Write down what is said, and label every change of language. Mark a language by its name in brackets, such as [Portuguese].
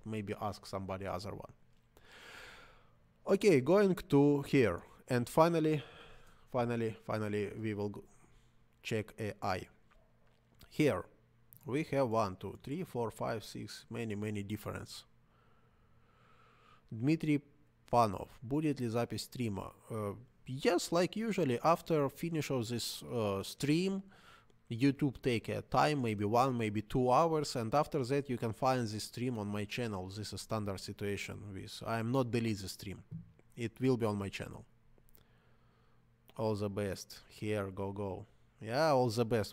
[English] Maybe ask somebody other one. Okay, going to here, and finally we will check AI. Here we have 1, 2, 3, 4, 5, 6, many difference. [Russian] Dmitry Panov, будет ли запись стрима? [English] Yes, like usually after finish of this stream, YouTube take a time, maybe 1, maybe 2 hours, and after that you can find this stream on my channel. This is a standard situation with, I am not delete the stream. It will be on my channel. All the best. Here, go. Yeah, all the best.